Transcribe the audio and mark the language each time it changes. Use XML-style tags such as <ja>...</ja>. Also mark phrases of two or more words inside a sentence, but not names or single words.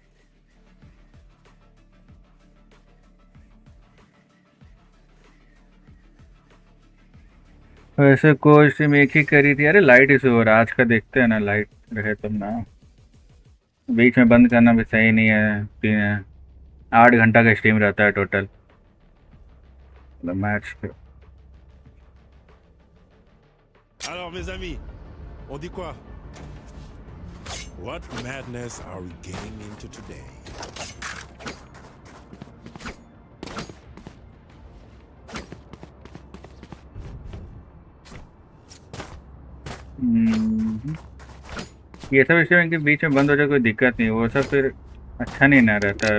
<hi>वैसे कोई सिम एक ही करी थी। अरे</hi> <en>light issue</en> <hi>हो रहा है आज का, देखते हैं ना, लाइट रहे तब ना। बीच में बंद करना भी सही नहीं है। 8 घंटा का स्ट्रीम रहता है</hi> <en>total match</en> <hi>पे।</hi> <fr>Alors, mes amis, on dit quoi?</fr> <en>What madness are we getting into today?</en> <hi>ये सब स्ट्रीम के बीच में बंद हो जाए कोई दिक्कत नहीं, वो सब फिर अच्छा नहीं ना रहता।</hi>